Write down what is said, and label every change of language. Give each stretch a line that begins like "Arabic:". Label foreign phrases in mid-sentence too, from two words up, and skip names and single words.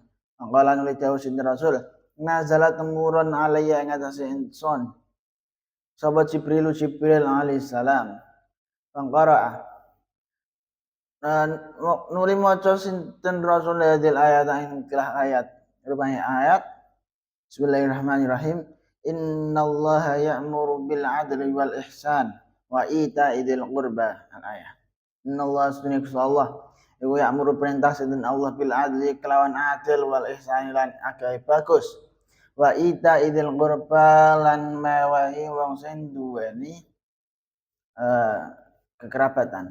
Javanese: Mangkala nuli dawuh sinten Rasul, nazalat temurun alaihi ing atas ingsun. Sapa Jibril
Arabic: عليه السلام.
Javanese: Pangqara'a nuli maca sinten Rasul
Arabic: هذه الآية
Javanese: ing kelah ayat.
Indonesian: Rupanya ayat Bismillahirrahmanirrahim.
Arabic: إن الله يأمر بالعدل والإحسان وإيتاء ذي القربى. الآية.
Javanese: Innallaha sunni Allah iku ya'muru perintah sinten Allah
Arabic: بالعدل
Javanese: kelawan adil
Arabic: والإحسان
Javanese: lan agawe bagus.
Arabic: وإيتاء ذي القربى
Javanese: lan mewahi wong sing duweni kekerabatan.